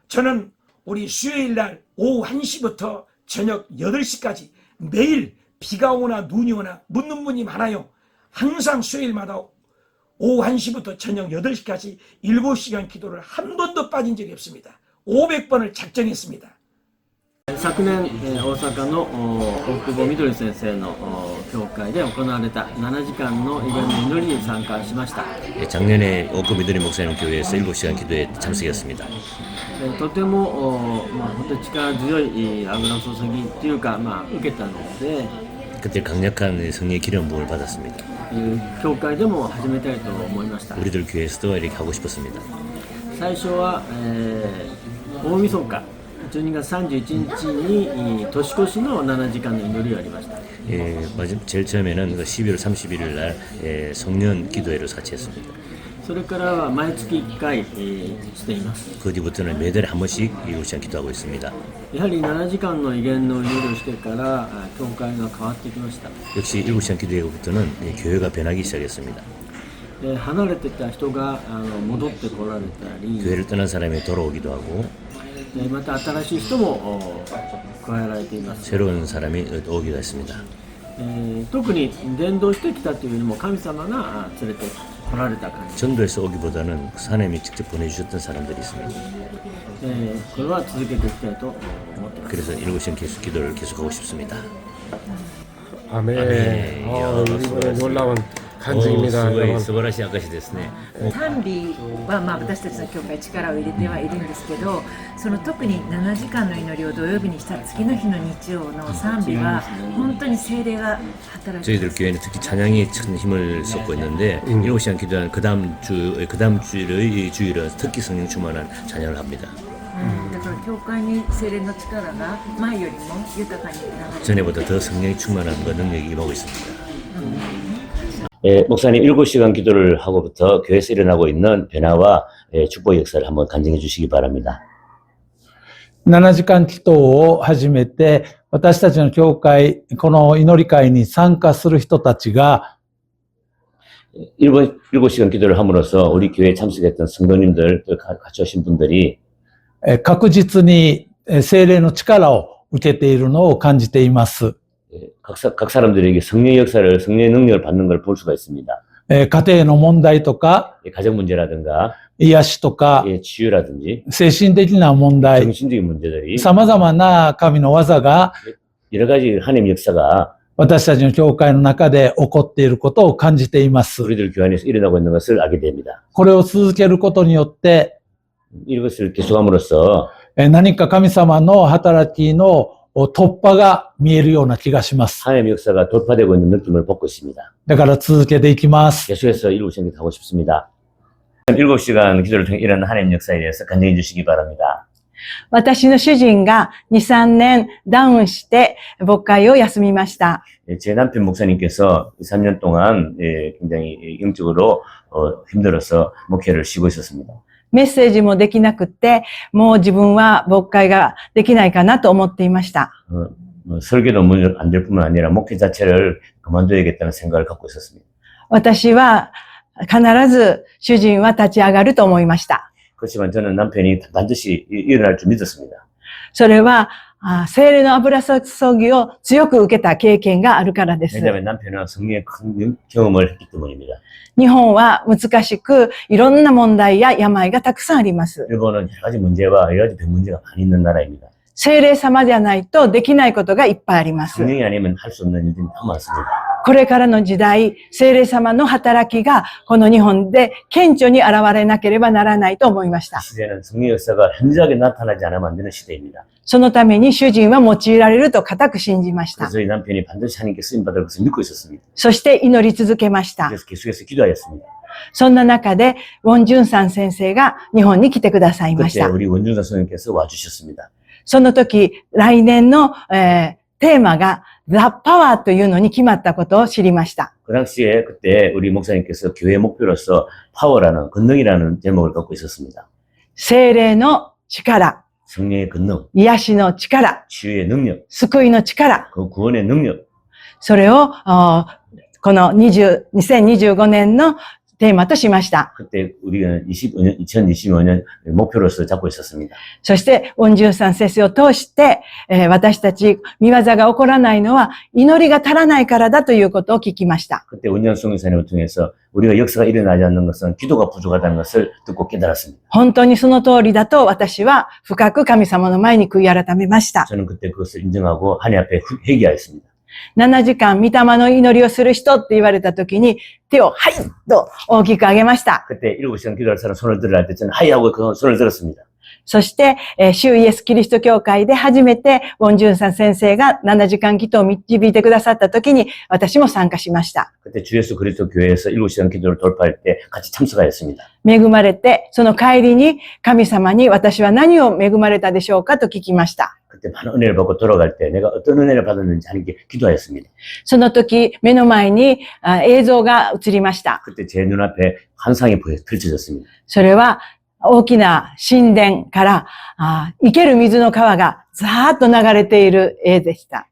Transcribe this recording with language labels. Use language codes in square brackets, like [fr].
[ko] 저는 우리 수요일 날 오후 1시부터 저녁 8시까지 매일 비가 오나 눈이 오나 묻는 분이 많아요. 항상 수요일마다 오후 1시부터 저녁 8시까지 7시간 기도를 한 번도 빠진 적이 없습니다. 500번을 작정했습니다. [ja] 昨年、大阪の大久保みどり先生の教会で行われた7時間のイベント祈りに参加しました。 [ko] 작년에 오크 미드리 목사님 교회에서 7시간 기도에 참석했습니다. [ja] とても本当に力強い油注ぎというか、受けたので [ko] 그때 강력한 성령의 기름 부음을 받았습니다. [ja] 教会でも始めたいと思いました。 [ko] 우리들 교회에서도 이렇게 하고 싶었습니다. [ja] 最初は、大晦日12月31日に年越しの7時間の祈りがありました。 [ko] 제일 처음에는 12월 31일 날 성년 기도회를 같이 했습니다. [ja] それからは毎月1回、しています。 [ko] 그 뒤부터는 매달 한 번씩 7시간 기도하고 있습니다. [ja] やはり7時間の威厳の祈りをしてから教会が変わってきました。 [ko] 역시 7시간 기도회부터는 교회가 변하기 시작했습니다. [ja] 離れてた人が戻ってこられたり、 [ko] 교회를 떠난 사람이 돌아오기도 하고 [ja] また新しい人も加えられています。 [ko] 새로운 사람이 오기도 했습니다. [ja] 特に伝道してきたというよりも神様が連れて来られた感じ。 [ko] 전도에서 오기보다는 하나님이 직접 보내주셨던 사람들이 있습니다. [ja] これは続けていきたいと思っています。 [ko] 그래서 7시간 계속 기도를 계속하고 싶습니다. 아멘. 아멘. 이번에 놀라운 간증입니다. 여러분. [ja] 素晴らしい証ですね. 賛美は私たちの教会力を入れてはいるんですけど、その特に7時間の祈りを土曜日にした次の日の日曜の賛美は本当に聖霊が働いています。 [ko] 교회는 특히 찬양이 큰 힘을 쏟고 있는데 7시간 기도한 그 다음 주일의 주일은 특히 성령 충만한 찬양을 합니다. [ja] だから教会に聖霊の力が前よりも豊かに流れて [ko] 전에보다 더 성령이 충만한 그 능력이 임하고 있습니다. 목사님 7시간 기도를 하고부터 교회에서 일어나고 있는 변화와 축복 역사를 한번 간증해 주시기 바랍니다. [ja] 7時間祈祷を始めて、私たちの教会、この祈り会に参加する人たちが、 [ko] 7시간 기도를 함으로써 우리 교회에 참석했던 성도님들, 또 같이 오신 분들이 [ja] 確実に聖霊の力を受けているのを感じています。 [ko] 각 사람들에게 성령의 역사를, 성령의 능력을 받는 걸 볼 수가 있습니다. [ja] 家庭の問題とか、 [ko] 가정 문제라든가, [ja] 癒しとか、 [ko] 치유라든지, [ja] 精神的な問題、 [ko] 정신적인 문제들이 [ja] 様々な神の技が [ko] 여러 가지 하나님의 역사가 [ja] 私たちの教会の中で起こっていることを感じています。 [ko] 우리들 교회 안에서 일어나고 있는 것을 알게 됩니다. [ja] これを続けることによって、 [ko] 이것을 계속함으로써 [ja] 何か神様の働きの突破が見えるような気がします。 [ko] 하나님의 역사가 돌파되고 있는 느낌을 받고 있습니다. [ja] だから続けていきます。 [ko] 계속해서 7시간 기도 하고 싶습니다. 7시간 기도를 통해 일어난 하나님의 역사에 대해서 간증해 주시기 바랍니다. [ja] 私の主人が2、3年ダウンして牧会を休みました。 [ko] 제 남편 목사님께서 2, 3년 동안 굉장히 영적으로 힘들어서 목회를 쉬고 있었습니다. [ja] メッセージもできなくって、もう自分は牧会ができないかなと思っていました。 [ko] 설교도 안 될 뿐만 아니라 목회 자체를 그만둬야겠다는 생각을 갖고 있었습니다. [ja] 私は必ず主人は立ち上がると思いました。 [ko] 그렇지만 저는 남편이 반드시 일어날 줄 믿었습니다. [ja] それは聖霊の油注ぎを強く受けた経験があるからです。 [ko] 왜냐하면 남편은 성령의 큰 경험을 했기 때문입니다. [ja] 日本は難しくいろんな問題や病がたくさんあります。 [ko] 일본은 여러 가지 문제와 여러 가지 병 문제가 많이 있는 나라입니다. [ja] 聖霊様じゃないとできないことがいっぱいあります。 [ko] 성령이 아니면 할 수 없는 일들이 너무 많습니다. [ja] これからの時代、聖霊様の働きがこの日本で顕著に現れなければならないと思いました。 [ko] 시대는 성령의 역사가 현저하게 나타나지 않으면 안 되는 시대입니다. [ja] そのために主人は用いられると固く信じました。 [ko] 그래서 저희 남편이 반드시 하나님께 쓰임받을 것을 믿고 있었습니다. [ja] そして祈り続けました。 [ko] 그래서 계속해서 기도하였습니다. [ja] そんな中で、ウォン・ジュンさん先生が日本に来てくださいまし [ko] 그때 [ja] た。 [ko] 우리 원준사 선생님께서 와주셨습니다. [ja] その時、来年の、テーマが The Power というのに決まったことを知りました。 [ko] 그 당시에 그때 우리 목사님께서 교회 목표로서 파워라는 권능이라는 제목을 갖고 있었습니다. [ja] 聖霊の力、 [ko] 성령의 권능, [ja] 癒しの力、 [ko] 치유의 능력, [ja] 救いの力、 [ko] 그 구원의 능력. [ja] それをこの2025年のテーマとしました。 [ko] 그때 우리가 2025년 목표로서 잡고 있었습니다. [ja] そして、ウォン・ジュンさん先生を通して、私たち、見業が起こらないのは、祈りが足らないからだということを聞きました。 [ko] 그때 원전송 교사님을 통해서 우리가 역사가 일어나지 않는 것은 기도가 부족하다는 것을 듣고 깨달았습니다. [ja] 本当にその通りだと私は深く神様の前に悔い改めました。 [ko] 저는 그때 그것을 인정하고 하나님 앞에 회개하였습니다. [ja] 7時間、御霊の祈りをする人って言われたときに、手を、はいと大きく上げました。 [ko] 그때 7시간 기도할 사람 손을 들으라 할 때 저는 하이 하고 그 손을 들었습니다. [ja] そして、主イエスキリスト教会で初めて、ウォン・ジュンさん先生が7時間祈祷を導いてくださったときに、私も参加しました。 [ko] 그때 주 예수 그리스도 교회에서 7시간 기도를 돌파할 때 같이 참석하였습니다. [ja] 恵まれて、その帰りに神様に私は何を恵まれたでしょうかと聞きました。 [ko] 그때 많은 은혜를 받고 돌아갈 때 내가 어떤 은혜를 받았는지 하나님께 기도하였습니다. [ja] その時、目の前に映像が映りました。 [ko] 그때 제 눈앞에 환상이 펼쳐졌습니다. [ja] それは大きな神殿から生ける水の川がザーッと流れている絵でした。